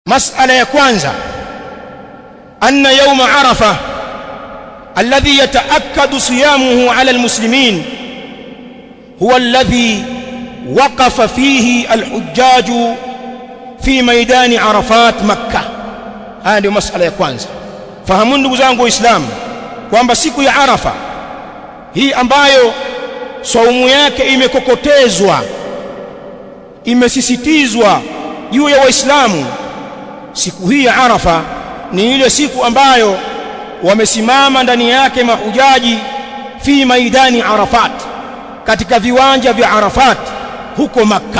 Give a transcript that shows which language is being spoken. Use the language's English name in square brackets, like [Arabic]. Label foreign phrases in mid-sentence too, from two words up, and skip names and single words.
[Arabic] مسألة [Swahili] ya kwanza [Arabic] أن يوم عرفة الذي يتأكد صيامه على المسلمين هو الذي وقف فيه الحجاج في ميدان عرفات مكة. هذه مسألة [Swahili] ya kwanza. Fahamu ndugu zangu Waislamu kwamba siku ya Arafa hii ambayo saumu yake imekokotezwa, imesisitizwa juu ya Waislamu, siku hii ya Arafa ni ile siku ambayo wamesimama ndani yake mahujaji [Arabic] في ميدان عرفات, [Swahili] katika viwanja vya Arafat huko Makka.